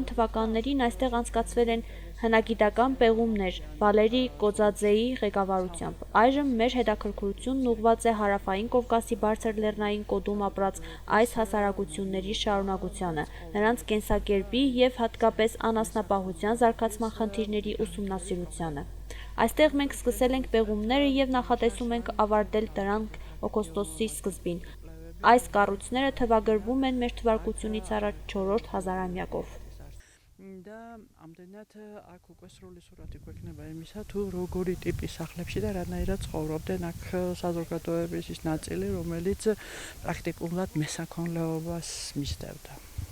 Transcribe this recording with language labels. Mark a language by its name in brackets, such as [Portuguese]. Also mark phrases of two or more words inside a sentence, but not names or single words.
[Armenian] թվականներին այստեղ անցկացվել են հնագիտական պեղումներ Վալերի Կոձաձեի ղեկավարությամբ։ Այժմ մեր հետաքրքրությունն ուղղված է Հարավային Կովկասի բարձր լեռնային կոդում ապրած այս հասարակությունների շարունակությանը, նրանց կենսակերպի և հատկապես անասնապահության զարգացման խնդիրների ուսումնասիրությանը։ Այստեղ մենք սկսել ենք պեղումները և նախատեսում ենք ավարտել դրանք օգոստոսի սկզբին։ Այս կառույցները թվագրվում են մ.թ.ա. 4-րդ հազարամյակով։ Դա ամենաթ ակուկասրոլի սուրատի կոկնեբայ միսա [Georgian] თუ როგორი ტიპის სახლებში და რანაირად ცხოვრობდნენ აქ საზოგადოების ის ნაწილი, რომელიც პრაქტიკულად მესაქონლეობას მისდევდა.